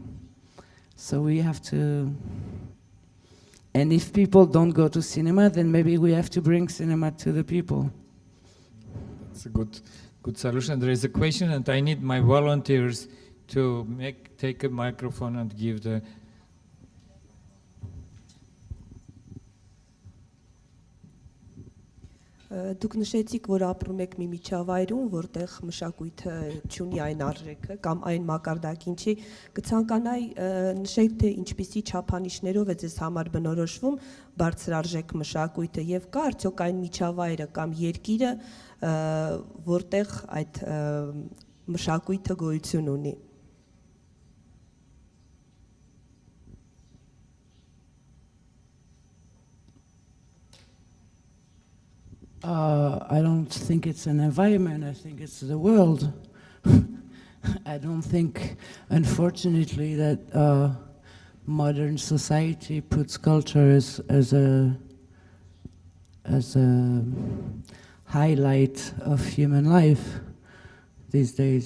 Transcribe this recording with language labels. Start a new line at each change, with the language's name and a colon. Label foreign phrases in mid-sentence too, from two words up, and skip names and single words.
English: So we have to, and if people don't go to cinema, then maybe we have to bring cinema to the people. That's a good solution. There is a question, and I need my volunteers to take a microphone and give the.
Armenian: Դուք նշեցիք, որ ապրում եք մի միջավայրում, որտեղ մշակույթը չունի այն արժեքը կամ այն մակարդակին չի, կցանկանայի նշեք, թե ինչպիսի չափանիշներով է ձեզ համար բնորոշվում բարձրարժեք մշակույթը եւ կա արդյոք այն միջավայրը կամ երկիրը, որտեղ այդ մշակույթը գոյություն ունի։
English: I don't think it's an environment, I think it's the world. I don't think, unfortunately, that modern society puts culture as a highlight of human life these days.